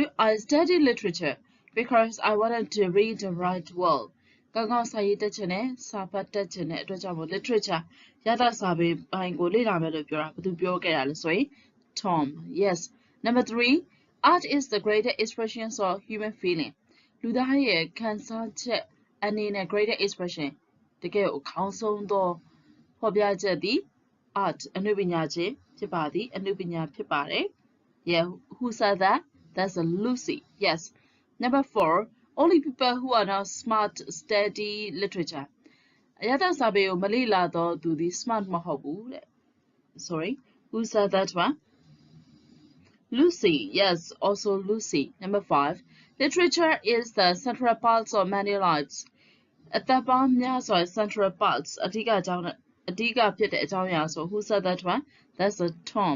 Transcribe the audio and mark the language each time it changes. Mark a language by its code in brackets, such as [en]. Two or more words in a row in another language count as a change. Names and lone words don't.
[en] I study literature because I wanted to read and write well. Literature. Yada sabi Tom. Yes. Number 3. Art is the greater expression of human feeling. [my] လူသားရဲ့ခံစားချက်အနေနဲ့ [en] greater expression [my] တကယ်ကိုခေါင်းဆုံးသောဖော်ပြချက်သည် art အနုပညာခြင်းဖြစ်ပါသည်အနုပညာဖြစ်ပါတယ် [en] Yeah, who said that? That's a Lucy. Yes. Number 4. Only people who are not smart study literature. [my] အရသာစာပေကိုမလေ့လာသောသူသည် smart မဟုတ်ဘူးတဲ့ Sorry. [en] Who said that one? Lucy. Yes, also Lucy. Number 5. Literature is the central part of many lives. At the bottom, central parts. Who said that one? That's a Tom.